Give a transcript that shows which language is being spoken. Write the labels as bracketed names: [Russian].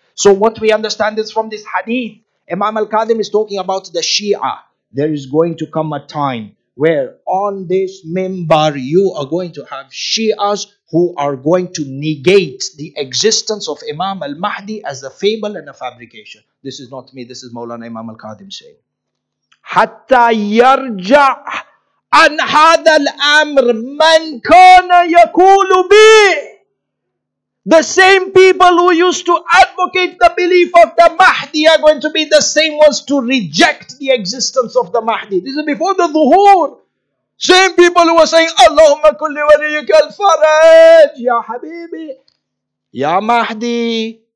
[English] So what we understand is from this hadith, Imam al-Kadhim is talking about the Shia. There is going to come a time where on this mimbar you are going to have Shias who are going to negate the existence of Imam al-Mahdi as a fable and a fabrication. This is not me, this is Maulana Imam al-Kadhim saying. [Arabic] حتى يرجع عن هذا الأمر من كان يقول به. [English] The same people who used to advocate the belief of the Mahdi are going to be the same ones to reject the existence of the Mahdi. This is before the Dhuhur. Same people who were saying, [Arabic] Allahumma kulli waliyika al-faraj, [English] Ya Habibi, Ya Mahdi.